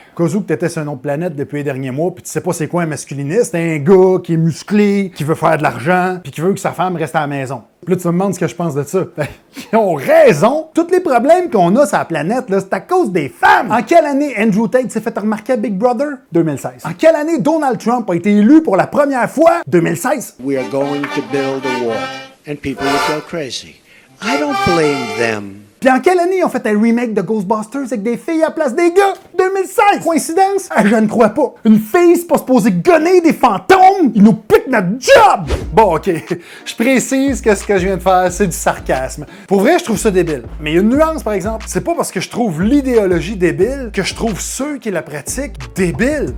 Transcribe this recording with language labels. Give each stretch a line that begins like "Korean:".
French: Cas où que t'étais sur une autre planète depuis les derniers mois, puis tu sais pas c'est quoi un masculiniste, c'est un gars qui est musclé, qui veut faire de l'argent, puis qui veut que sa femme reste à la maison. Puis là, tu me demandes ce que je pense de ça. Ben, ils ont raison! Tous les problèmes qu'on a sur la planète, là, c'est à cause des femmes! En quelle année Andrew Tate s'est fait remarquer à Big Brother? 2016. En quelle année Donald Trump a été élu pour la première fois? 2016.
English: We are going to build a wall, and people will go crazy. I don't blame them.
French: Puis en quelle année ils ont fait un remake de Ghostbusters avec des filles à la place des gars? 2016! Coïncidence? Ah, je ne crois pas. Une fille, c'est pas supposé gonner des fantômes? Ils nous piquent notre job! Bon, OK. Je précise que ce que je viens de faire, c'est du sarcasme. Pour vrai, je trouve ça débile. Mais il y a une nuance, par exemple. C'est pas parce que je trouve l'idéologie débile que je trouve ceux qui la pratiquent débiles.